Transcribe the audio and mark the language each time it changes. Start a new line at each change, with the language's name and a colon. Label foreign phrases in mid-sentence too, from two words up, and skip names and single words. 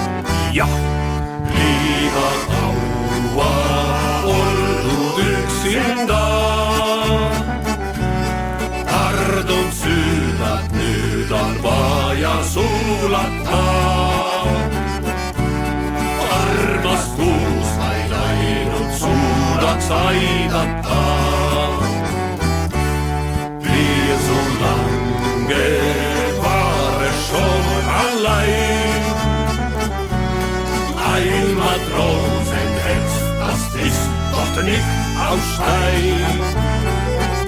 Estonian: Jah, liiga kaua oldud üksinda. Ardun südant, nüüd on vaja sulata. Armastus vaid ainult suudaks aidata.
German: Blir so lange war es schon allein. Ein Matrosenherz, das ist doch nicht aus Stein.